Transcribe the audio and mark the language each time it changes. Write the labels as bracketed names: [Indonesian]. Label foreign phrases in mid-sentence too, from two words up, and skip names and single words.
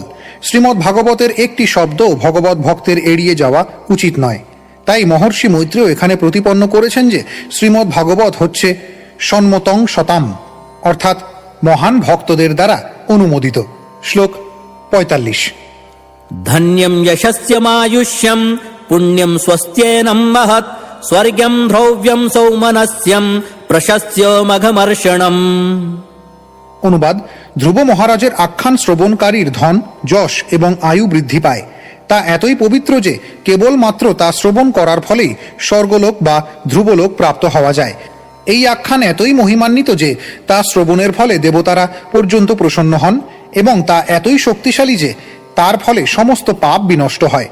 [Bangla] শ্রীমদ্ ভাগবতের একটি শব্দও ভগবত ভক্তের এড়িয়ে যাওয়া উচিত নয়। তাই মহর্ষি মৈত্রেয় এখানে প্রতিপন্ন করেছেন যে শ্রীমদ্ ভাগবত হচ্ছে [Sanskrit] সন্মতং শতাম, [Bangla] অর্থাৎ মহান ভক্তদের দ্বারা অনুমোদিত। শ্লোক 45। [Sanskrit] धन्यं यशस्यमायुष्यं पुण्यं स्वस्त्येनं महत् स्वर्गं ध्रव्यं सौमनस्यं प्रशस्त्यमघमर्षणम्। [Bangla] অনুবাদ: ধ্রুব মহারাজের আখ্যান শ্রবণকারীর ধন, যশ এবং আয়ু বৃদ্ধি পায়। তা এতই পবিত্র যে কেবলমাত্র তা শ্রবণ করার ফলেই স্বর্গলোক বা ধ্রুবলোক প্রাপ্ত হওয়া যায়। এই আখ্যান এতই মহিমান্বিত যে তা শ্রবণের ফলে দেবতারা পর্যন্ত প্রসন্ন হন এবং তা এতই শক্তিশালী যে তার ফলে সমস্ত পাপ বিনষ্ট হয়।